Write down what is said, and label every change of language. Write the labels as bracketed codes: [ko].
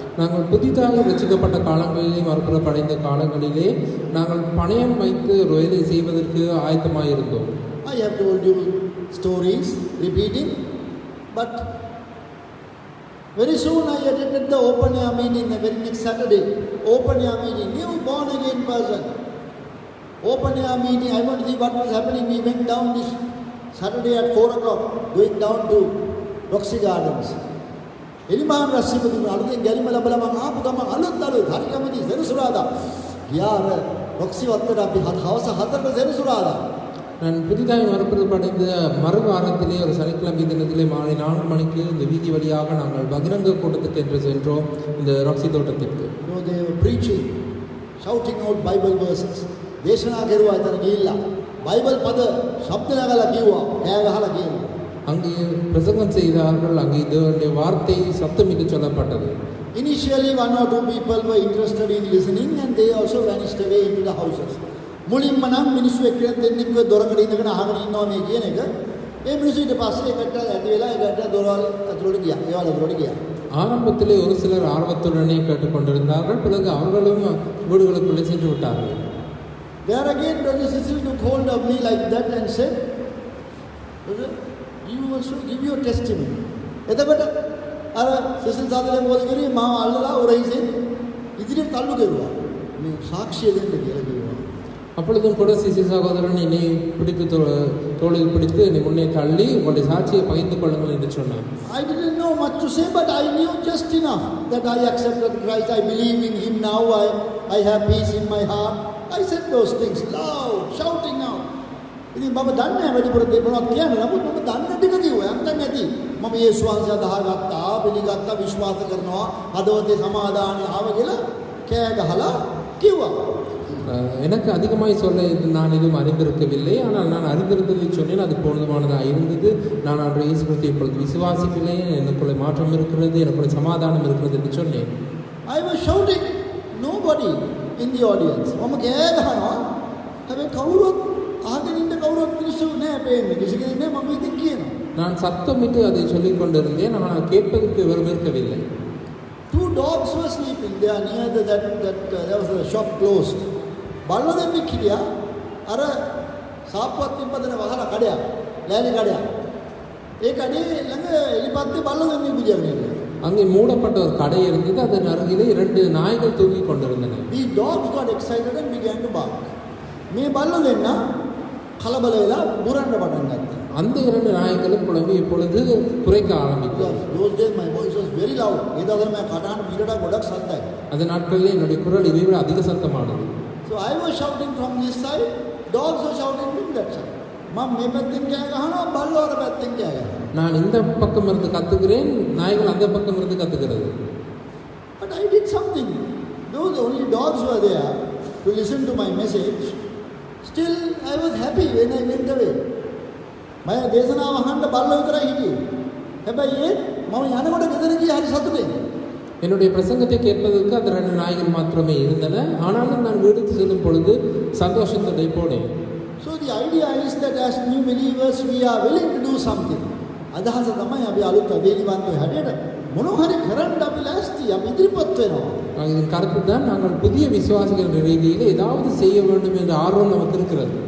[ta] நாங்கள் புதிதாக ரசிக்கப்பட்ட காலங்களிலே மறுபுறப்படைந்த காலங்களிலே நாங்கள் பணயம் வைத்து ஒரு வேலை செய்வதற்கு ஆயத்தமாயிருந்தோம். [en] I have told you stories repeating, but very soon I attended the open air meeting the very next Saturday. Open air meeting, new born again person. Open air meeting, I want to see what was happening. We went down this Saturday at 4 o'clock, going down to Roxy Gardens. [si] එලිමාන් රසිකතුමා අලුතෙන් ගැලිම ලැබලා මම ආපු ගමන් අලුත් හරි කැමති සෙනසුරාදා ගියා අර රොක්සි වත්තට අපි හවස 4ට සෙනසුරාදා. [ta] நான் புதிதாக மறுபுறப்படைந்த மறுவாரத்திலே ஒரு சனிக்கிழமை தினத்திலே மாலை 4 மணிக்கு இந்த வீதி வழியாக நாங்கள் பகிரங்க கூட்டத்துக்கு என்று சென்றோம், இந்த ராக்ஸி தோட்டத்திற்கு. [en] They were preaching, shouting out Bible verses. [si] දේශනා කරුවා එතන ගිහිල්ලා බයිබල් පද ශබ්ද නගලා කිව්වා, කෑ ගහලා කිව්වා. [ta] அங்கே பிரசங்கம் செய்தார்கள். அங்கே தேவனுடைய வார்த்தை சத்தமிட்டு சொல்லப்பட்டது. [en] Initially 1 or 2 people were interested in listening and they also vanished away into the houses. [si] මුලින්ම නම් මිනිස්සු එක්කෙනෙක් දෙන්නෙක්ව දොරකඩ ඉඳගෙන අහගෙන ඉන්නවා මේ කියන එක. ඒ මිනිස්සු ඊට පස්සේ එකට ඇති වෙලා එකට දොරවල් ඇතුළට ගියා. ඒවල ඇතුළට ගියා. [ta] ஆரம்பத்திலே ஒரு சிலர் ஆர்வத்துடனே கேட்டுக்கொண்டிருந்தார்கள். பிறகு அவர்களும் வீடுகளுக்குள்ளே சென்று விட்டார்கள். [en] There again Brother Cecil took hold of me like that and said, "Brother, you also give your testimony." [si] එතකොට අර සිසිල් සාදලේ මොකද කරේ? මාව අල්ලලා උරහිසින් ඉදිරියට තල්ලු කරුවා. මේ සාක්ෂිය දෙන්න කියලා කිව්වා. [ta] அப்பொழுதும் கூட சிசி சகோதரன் என்னை பிடித்து தோளில் பிடித்து என்னை முன்னே தள்ளி உங்களுடைய சாட்சியை பகிர்ந்து கொள்ளுங்கள் என்று சொன்னார். [en] I didn't know much to say, but I knew just enough that I accepted Christ. I believe in Him now. I have peace in my heart. I said those things loud, shouting out. [si] ඉතින් මම දන්නේ වැඩිපුර දෙපොණක් කියන්නේ නමුත් මම දන්න ටික කිව්වා. යන්තම් ඇති. මම යේසුස් වහන්සේ අදහගත්තා, පිළිගත්තා, විශ්වාස කරනවා, හදවතේ සමාදානය ආව කියලා කෑ ගහලා කිව්වා. [ta] எனக்கு அதிகமாய் சொல்ல நான் எதுவும் அறிந்திருக்கவில்லை. ஆனால் நான் அறிந்திருந்ததை சொன்னேன், அது போதுமானதாக இருந்தது. நான் அன்று இயேசு கிறிஸ்துவை இப்பொழுது விசுவாசிக்கிறேன், எனக்குள்ளே மாற்றம் இருக்கிறது, எனக்குள்ளே சமாதானம் இருக்கிறது என்று சொன்னேன். [en] I was shouting, nobody in the audience. [si] මම කෑ ගහනවා. හැබැයි කවුරුත් අහගෙන ඉන්න කවුරුත් මිනිස්සු නෑ පේන්නේ. කිසි කෙනෙක් නෑ මම ඉතින් කියනවා. [ta] நான் சத்தமிட்டு அதை சொல்லிக் கொண்டிருந்தேன், ஆனால் கேட்பதற்கு வெறும் இருக்கவில்லை. [en] 2 dogs were sleeping. They are near that there was a shop closed. [si] බල්ල දෙන්නෙක් හිටියා. අර සාප්පුවක් තිබ්බදන වහලා කඩයක්. ලෑලි කඩයක්. ඒ කඩේ ළඟ එලිපත්ති බල්ල දෙන්නෙක් බුදියාගෙන හිටියා. [ta] அங்கே மூடப்பட்ட ஒரு கடை இருந்தது. அதன் அருகிலே 2 நாய்கள் தூங்கிக் கொண்டிருந்தன. [en] These dogs got excited and began to bark. [si] මේ බල්ල දෙන්න කලබල වෙලා බුරන්න පටන් ගත්තා. [ta] அந்த இரண்டு நாய்களும் குழம்பி இப்பொழுது குறைக்க ஆரம்பித்தது. [en] Those days my voice was very loud. [si] ඒදාදර මම කටහඬ මීටරයක් ගොඩක් සද්දයි. [ta] அந்த நாட்களில் என்னுடைய குரல் இதை விட அதிக சத்தமானது. [en] So I was shouting from this side, dogs were shouting from that side. [si] මම මේ පැත්තෙන් කෑ ගහනවා, බල්ලෝ අර පැත්තෙන් කෑ ගහනවා. [ta] நான் இந்த பக்கம் இருந்து கத்துகிறேன், நாய்கள் அந்த பக்கம் இருந்து கத்துகிறது. [en] But I did something. Though the only dogs were there to listen to my message, still I was happy when I went away. [si] මම දේශනාව අහන්න බල්ලෝ විතරයි හිටියේ. හැබැයි මම යනකොට ගෙදර ගියා හරි සතුටෙන්. [ta] என்னுடைய பிரசங்கத்தை கேட்பதற்கு அந்த ரெண்டு நாய்கள் மாத்திரமே இருந்தன. ஆனாலும் நான் வீட்டுக்கு செல்லும் பொழுது சந்தோஷத்தோட போனேன். [en] So the idea is that as new believers we are willing to do something. [si] අදහස තමයි අපි අලුත් අධේනිවන්තයෝ හැටියට මොනවා හරි කරන්න අපි ලෑස්ති, අපි ඉදිරිපත් වෙනවා. [ta] இதன் கருத்து தான் நாங்கள் புதிய விசுவாசிகள் ரீதியில் ஏதாவது செய்ய வேண்டும் என்ற ஆர்வம் நமக்கு இருக்கிறது.